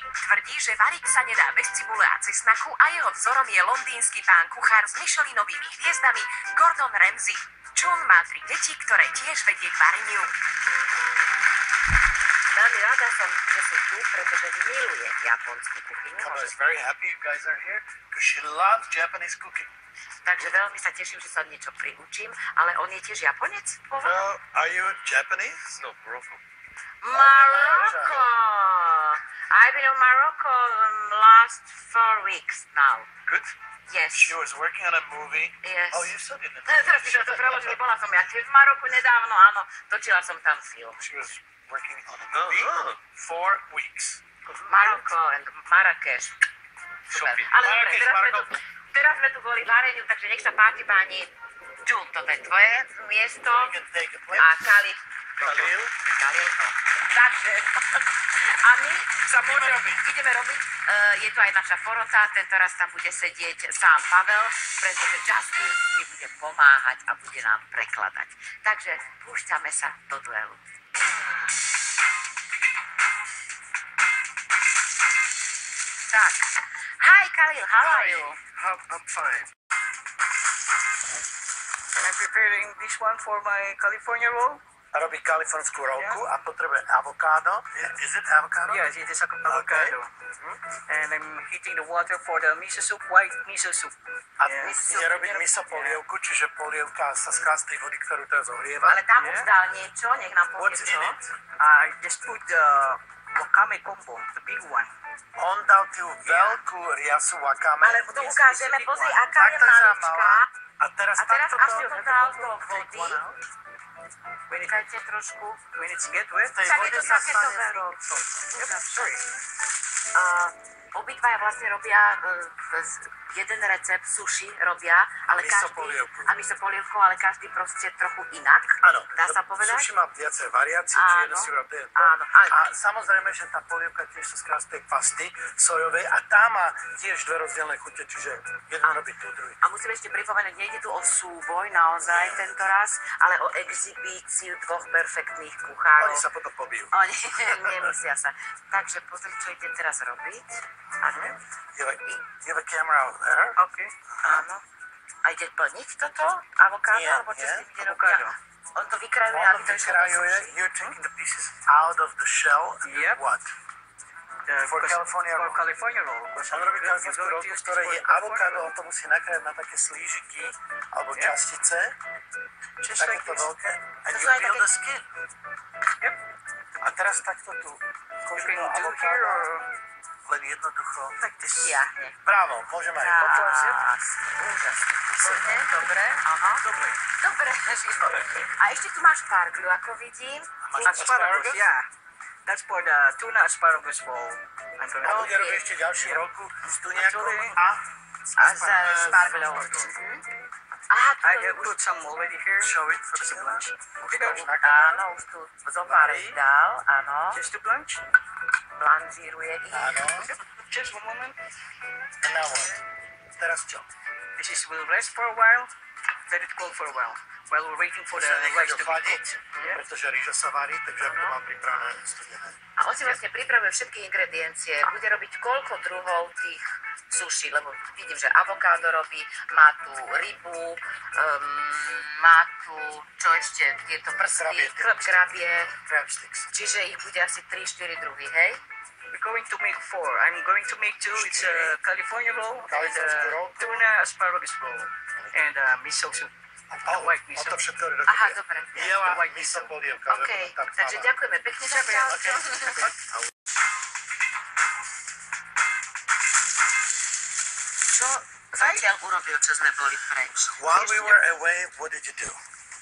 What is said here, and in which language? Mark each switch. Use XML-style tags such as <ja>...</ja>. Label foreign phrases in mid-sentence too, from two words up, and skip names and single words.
<sk>Tvrdí, že variť sa nedá bez cibule a cesnaku a jeho vzorom je londýnsky pán kuchár s Michelinovými hviezdami Gordon Ramsay. Jun má 3 deti, ktoré tiež vedie k vareniu. Veľmi rada som, že sú tu, pretože miluje japonskú kuchyňu.</sk> <en>I was very happy you guys are here because she loves Japanese cooking.</en> <sk>Takže veľmi sa teším, že sa niečo priučím, ale on je tiež Japonec?</sk> <en>Well, are you Japanese? No, Morocco. Morocco! I've been in Morocco last 4 weeks now. Good. Yes. She was working on a movie. Yes. Oh, you studied in</en> <sk>Teraz si to preložili, bola som ja tiež v Maroku nedávno, áno, točila som tam film.</sk> <en>She was working on a movie 4 weeks.</en> <sk>Maroko and Marrakeš. Super. Ale dobre, teraz sme tu boli vareniu, takže nech sa páči páni. Jun, toto je tvoje miesto.</sk> <en>You can take a plate.</en> <sk>A Khalil. Khalil. Takže, a my sa ideme robiť, je tu aj naša porota, tento raz tam bude sedieť sám Pavel, pretože Justin mi bude pomáhať a bude nám prekladať. Takže púšťame sa do duelu. Tak,</sk> <en>hi Khalil, how are you? I'm fine. I'm preparing this one for my California roll.</en> <sk>A robí kalifornskú rolku a potrebuje avokádo.</sk> <en>Is it avocado? Yes, it is avocado. And I'm heating the water for the miso soup, white miso soup.</en> <sk>A ide robiť miso polievku, čiže polievka sa skrá z tej vody, ktorú teraz ohrieva. Ale tam už dal niečo, nech nám povie</sk> <en>What's</en> <sk>čo.</sk> <en>in it? I just put the wakame combo, the big one.</en> <sk>On dal tú veľkú riasu wakame. Ale to ukážeme, pozri, aká je Takto sa maličká. mala. A teraz A teraz takto až to dal do vody. Dajte trošku.</sk> <en>When it's get wet,</en> <sk>tej Tak je vode to sa také stane dobré.</sk> <en>sorry.</en> <sk>Obidvaja vlastne robia jeden recept sushi robia, ale Miso každý... polievku. A miso polievku, ale každý proste trochu inak. Áno, Dá sa povedať? sushi má viacej variácií, Áno, čiže jedno si robí áno. A samozrejme, že tá polievka tiež sa skrá z tej pasty sojovej a tá má tiež dve rozdielne chute, čiže jeden robí tú, druhý. A musím ešte pripomenúť, nejde tu o súboj naozaj tento raz, ale o exhibíciu dvoch perfektných kuchárov. Oni sa potom pobijú. Oni nemusia sa. Takže pozri, čo ide teraz robiť. Áno.</sk> <en>You have a camera over there? Okay.</en> <sk>Áno. A ide plniť toto? Avokádo? Nie, Alebo čo nie, s tým ide avokado. robiť? On to vykrajuje, On aby to išlo do vykrajuje, sushi.</sk> <en>you're taking the pieces out of the shell and Yep. what? For California roll. California roll.</en> <sk>On robí kalifornskú rolku, v ktorej je avokádo, on to musí nakrájať na také slížiky alebo častice,</sk> <en>Just like</en> <sk>takéto</sk> <en>this.</en> <sk>veľké, and To</sk> <en>you</en> <sk>sú aj</sk> <en>peel</en> <sk>také-</sk> <en>the skin. Yep.</en> <sk>A teraz takto tu</sk> <en>You</en> <sk>kožu</sk> <en>can do do here</en> <sk>avokáda,</sk> <en>or...</en> <sk>len jednoducho. Tak ty Stiahne. Bravo, môžeme aj potlačiť. Úžasne. Výborne, dobre. Aha. Dobre. Dobre, výborne. A ešte tu máš parglu, ako vidím.</sk> <en>Asparagus, yeah. That's for the tuna asparagus roll. I'm gonna</en> <sk>A</sk> <en>do.</en> <sk>bude robiť ešte ďalšiu rolku s tuniakom</sk> <en>Actually-</en> <sk>a A s parglou. Aha, tu</sk> <en>I</en> <sk>to</sk> <en>have</en> <sk>už...</sk> <en>put some already here. show it for the lunch.</en> <sk>Áno, už tu zo pár dal, áno.</sk> <en>Just to blanch.</en> <sk>Blanžíruje ich. Áno.</sk> <en>Just one moment. And now what?</en> <sk>Teraz čo?</sk> <en>This is will rest for a while. Let it cool for a while. While we're waiting for the</en> <sk>Sa</sk> <en>rice</en> <sk>nechajú</sk> <en>to be</en> <sk>chladiť,</sk> <en>cooked.</en> <sk>pretože rýža sa varí, takže to mám pripravené studené. A on si vlastne pripravuje všetky ingrediencie. Bude robiť koľko druhov tých sushi, lebo vidím, že avokádo robí, má tu rybu, má tu, čo ešte, tieto prsty, Krabie. krabie,</sk> <en>Crab sticks.</en> <sk>čiže ich bude asi 3-4 druhy, hej?</sk> <en>We're going to make 4. I'm going to make 2. It's a California roll and</en> <sk>Kalifornský roll.</sk> <en>tuna asparagus roll and miso soup. White miso.</en> <sk>A to všetko je Aha, dobre. Biela</sk> <en>White miso</en> <sk>miso. polievka.</sk> <en>OK,</en> <sk>tak takže máme. ďakujeme pekne zatiaľ. Čo zatiaľ urobil, čo sme boli preč?</sk> <en>While we were away, what did you do?</en>